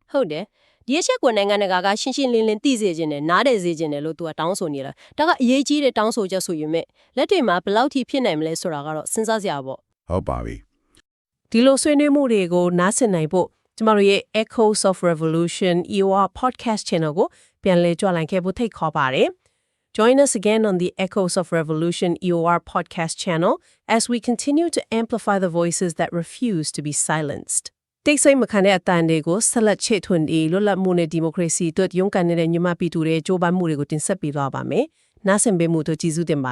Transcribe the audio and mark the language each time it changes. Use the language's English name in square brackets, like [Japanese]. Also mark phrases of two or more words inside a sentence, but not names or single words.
[Burmese] ဟုတ်တယ်ဒီအချက်ကိုနိုင်ငံတကာကရှင်းရှင်းလင်းလင်းသိစေခြင်းနဲ့နားတယ်စေခြင်းနဲ့လို့သူကတောင်းဆိုနေလားဒါကအရေးကြီးတဲ့တောင်းဆိုချက်ဆိုရင်မဲ့လက်တွေမှာဘယ်လောက်ထိဖြစ်နိုင်မလဲဆိုတာကတော့စဉ်းစားစရာပေါ့ ဟုတ်ပါပြီ ဒီလိုဆွေးနွေးမှုတွေကိုနားဆင်နိုင်ဖို့ကျမတို့ရဲ့ Echoes of Revolution EOR podcast channel ကိုပြန်လည်ကြွလိုက်ခဲ့ဖို့ထိတ်ခေါ်ပါတယ် [English] Join us again on the Echoes of Revolution EOR podcast channel as we continue to amplify the voices that refuse to be silenced. [Burmese] တိတ်ဆိတ်မခံတဲ့အတန်တွေကိုဆက်လက်ချစ်ထွင်ပြီးလွတ်လပ်မှုနဲ့ဒီမိုကရေစီအတွက်ရုန်းကန်နေတဲ့ညီမပြည်သူတွေကြိုးပမ်းမှုတွေကိုတင်ဆက်ပေးသွားပါမယ်။နားဆင်ပေးမှုတို့ကျေးဇူးတင်ပါ